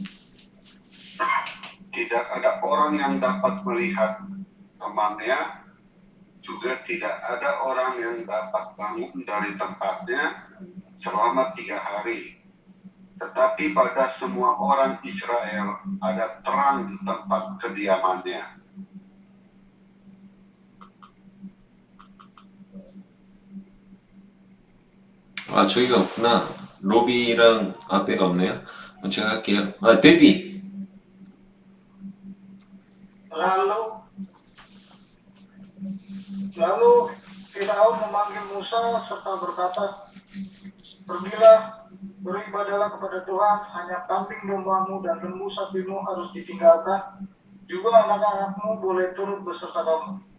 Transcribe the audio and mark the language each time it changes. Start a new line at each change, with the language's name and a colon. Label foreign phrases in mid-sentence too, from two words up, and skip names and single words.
Indonesian: Tidak ada orang yang dapat melihat temannya, juga tidak ada orang yang dapat bangun dari tempatnya selama 3 hari. Tetapi pada semua orang Israel ada terang di tempat kediamannya.
Korean: 아, 저기가 없구나. 로비랑 앞에가 없네요. 제가 할게요. 데뷔.
Indonesian: Lalu Firaun memanggil Musa serta berkata, "Pergilah, beribadahlah kepada Tuhan, hanya kambing dombamu dan lembu sapimu harus ditinggalkan, juga anak-anakmu boleh turut beserta kamu."